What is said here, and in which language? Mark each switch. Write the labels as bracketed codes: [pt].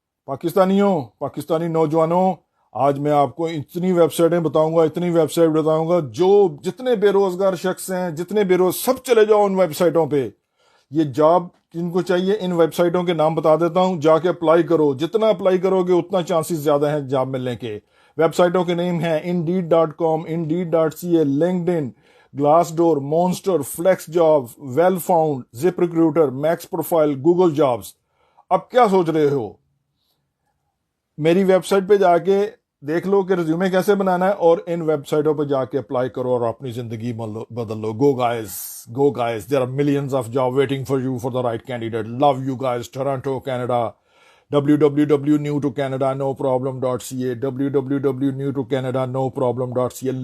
[hi] पाकिस्तानी नौजवानों, आज मैं आपको इतनी वेबसाइटें बताऊंगा जो जितने बेरोजगार शख्स हैं, जितने सब चले जाओ उन वेबसाइटों पे। ये जॉब जिनको चाहिए इन वेबसाइटों के नाम बता देता हूं, जाके अप्लाई करो। जितना अप्लाई करोगे उतना चांसेस ज्यादा हैं जॉब मिलने के। वेबसाइटों के नेम हैं Indeed.com, Indeed.ca, LinkedIn, Glassdoor, Monster, FlexJobs, Wellfound, ZipRecruiter, MaxProfile, Google Jobs। अब क्या सोच रहे हो? मेरी वेबसाइट पे जाके देख लो कि रिज्यूमे कैसे बनाना है, और इन वेबसाइटों पे जाके अप्लाई करो और अपनी जिंदगी बदल लो। [en] Go guys, there are millions of job waiting for you for the right candidate. Love you guys. Toronto, Canada. www.newtocanadanoproblem.ca, www.newtocanadanoproblem.ca।